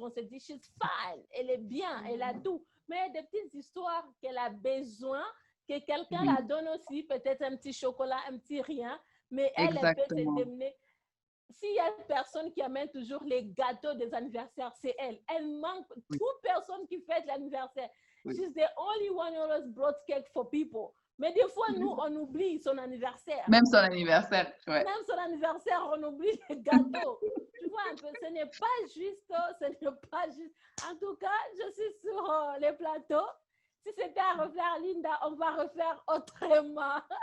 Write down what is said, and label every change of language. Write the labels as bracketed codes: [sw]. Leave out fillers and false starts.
[fr] On se dit, [en] she's fine, [fr] elle est bien, elle a tout. Mais il y a des petites histoires qu'elle a besoin, que quelqu'un la donne aussi, peut-être un petit chocolat, un petit rien, mais elle peut te démener. S'il y a une personne qui amène toujours les gâteaux des anniversaires, c'est elle. Elle manque toute personne qui fête l'anniversaire. [en] She's the only one who always brought cake for people. [fr] Mais des fois, nous, on oublie son anniversaire. Même son anniversaire, ouais. Même son anniversaire, on oublie les gâteaux. Tu vois un peu, ce n'est pas juste, En tout cas, je suis sur les plateaux. Si c'était à refaire, Linda, on va refaire autrement.